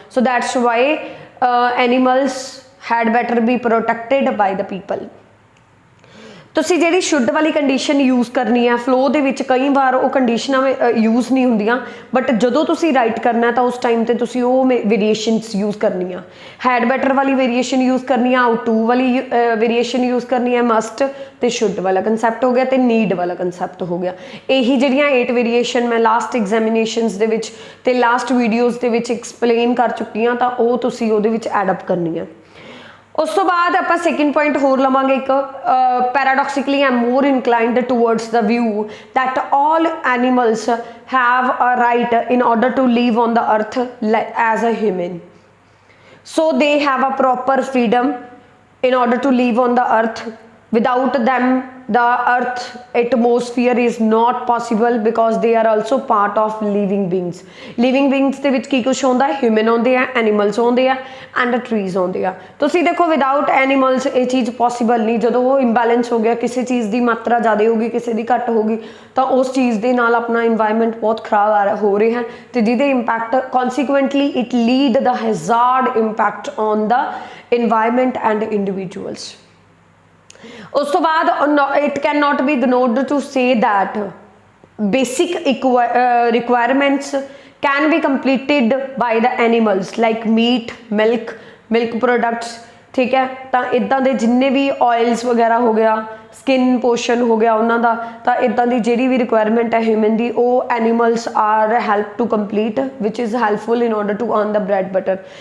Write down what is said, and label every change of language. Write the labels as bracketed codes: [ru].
[en] So that's why animals had better be protected by the people. [pa] ਤੁਸੀਂ ਜਿਹੜੀ should ਵਾਲੀ condition use ਕਰਨੀ ਹੈ ਫਲੋ ਦੇ ਵਿੱਚ, ਕਈ ਵਾਰ ਉਹ ਕੰਡੀਸ਼ਨਾਂ ਯੂਜ਼ ਨਹੀਂ ਹੁੰਦੀਆਂ, ਬਟ ਜਦੋਂ ਤੁਸੀਂ ਰਾਈਟ ਕਰਨਾ ਤਾਂ ਉਸ ਟਾਈਮ ਤੇ ਤੁਸੀਂ ਉਹ ਵੇਰੀਏਸ਼ਨਸ ਯੂਜ਼ ਕਰਨੀਆਂ. ਹੈਡ ਬੈਟਰ ਵਾਲੀ ਵੇਰੀਏਸ਼ਨ ਯੂਜ਼ ਕਰਨੀ ਆ, ਆਊਟ ਟੂ ਵਾਲੀ ਵੇਰੀਏਸ਼ਨ ਯੂਜ਼ ਕਰਨੀ ਹੈ, ਮਸਟ ਤੇ ਸ਼ੁੱਡ ਵਾਲਾ ਕੰਸੈਪਟ ਹੋ ਗਿਆ ਤੇ ਨੀਡ ਵਾਲਾ ਕੰਸੈਪਟ ਹੋ ਗਿਆ. ਇਹੀ ਜਿਹੜੀਆਂ 8 ਵੇਰੀਏਸ਼ਨ ਮੈਂ ਲਾਸਟ ਐਗਜ਼ਾਮੀਨੇਸ਼ਨਸ ਦੇ ਵਿੱਚ ਤੇ ਲਾਸਟ ਵੀਡੀਓਜ਼ ਦੇ ਵਿੱਚ ਐਕਸਪਲੇਨ ਕਰ ਚੁੱਕੀ ਹਾਂ, ਤਾਂ ਉਹ ਤੁਸੀਂ ਉਹਦੇ ਵਿੱਚ ਐਡ ਅਪ ਕਰਨੀਆਂ. ਉਸ ਤੋਂ ਬਾਅਦ ਆਪਾਂ ਸੈਕਿੰਡ ਪੁਆਇੰਟ ਹੋਰ ਲਵਾਂਗੇ ਇੱਕ. [en] Paradoxically I am more inclined towards the view that all animals have a right in order to live on the earth as a human. So they have a proper freedom in order to live on the earth. Without them the earth atmosphere is not possible, because they are also part of living beings. [pa] Living beings ਦੇ ਵਿੱਚ ਕੀ ਕੁਛ ਹੁੰਦਾ ਹੈ? Human ਹੁੰਦੇ ਆ, animals ਹੁੰਦੇ ਆ, and trees ਹੁੰਦੇ ਆ. ਤੁਸੀਂ ਦੇਖੋ ਵਿਦਾਊਟ ਐਨੀਮਲਸ ਇਹ ਚੀਜ਼ ਪੋਸੀਬਲ ਨਹੀਂ. ਜਦੋਂ ਉਹ ਇੰਬੈਲੈਂਸ ਹੋ ਗਿਆ, ਕਿਸੇ ਚੀਜ਼ ਦੀ ਮਾਤਰਾ ਜ਼ਿਆਦਾ ਹੋ ਗਈ, ਕਿਸੇ ਦੀ ਘੱਟ ਹੋ ਗਈ, ਤਾਂ ਉਸ ਚੀਜ਼ ਦੇ ਨਾਲ ਆਪਣਾ ਇਨਵਾਇਰਮੈਂਟ ਬਹੁਤ ਖਰਾਬ ਹੋ ਰਿਹਾ ਹੈ, ਤੇ ਜਿਹਦੇ impact [en] Consequently it lead the hazard impact on the environment and individuals. [pa] ਉਸ ਤੋਂ ਬਾਅਦ [en] it cannot be ignored to say that basic requirements can be completed by the animals like meat, milk products. [hi] ठीक है, [pa] ਤਾਂ ਇੱਦਾਂ ਦੇ ਜਿੰਨੇ ਵੀ ਆਇਲਸ ਵਗੈਰਾ ਹੋ ਗਿਆ, ਸਕਿਨ ਪੋਸ਼ਨ ਹੋ ਗਿਆ ਉਹਨਾਂ ਦਾ, ਤਾਂ ਇੱਦਾਂ ਦੀ ਜਿਹੜੀ ਵੀ ਰਿਕੁਆਇਰਮੈਂਟ ਹੈ ਹਿਊਮਨ ਦੀ, ਉਹ [en] Animals are help to complete, which is helpful in order to earn the bread butter.